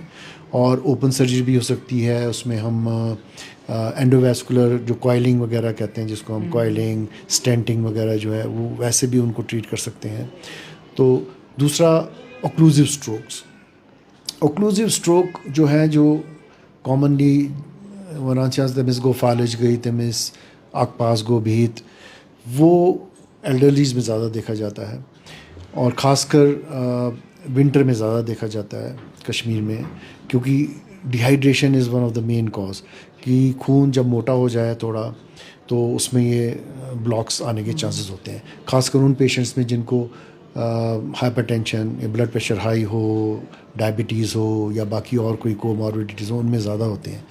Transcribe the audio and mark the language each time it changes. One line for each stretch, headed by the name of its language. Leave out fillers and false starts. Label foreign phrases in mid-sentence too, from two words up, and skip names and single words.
Hindi: और ओपन सर्जरी भी हो सकती है, उसमें हम एंडोवैस्कुलर जो कॉइलिंग वगैरह कहते हैं, जिसको हम कॉइलिंग, स्टेंटिंग वगैरह जो है, वो वैसे भी उनको ट्रीट कर सकते हैं। तो दूसरा
English: occlusive strokes. occlusive stroke
Hindi: जो है, जो कॉमनली
Kashmiri: वनान तमिस गो फालिज गई, तमिस आग पास गो भीत,
Hindi: वो एल्डरलीज में ज़्यादा देखा जाता है, और ख़ासकर विंटर में ज़्यादा देखा जाता है कश्मीर में, क्योंकि
English: dehydration is one of the main cause.
Hindi: कि खून जब मोटा हो जाए थोड़ा तो उसमें ये ब्लॉक्स आने के चांसेस होते हैं, ख़ासकर उन पेशेंट्स में जिनको हाइपरटेंशन या
English: blood pressure
Hindi: हाई हो, डायबिटीज़ हो, या बाकी और कोई कोमॉर्बिडिटीज़ हो, उनमें ज़्यादा होते हैं।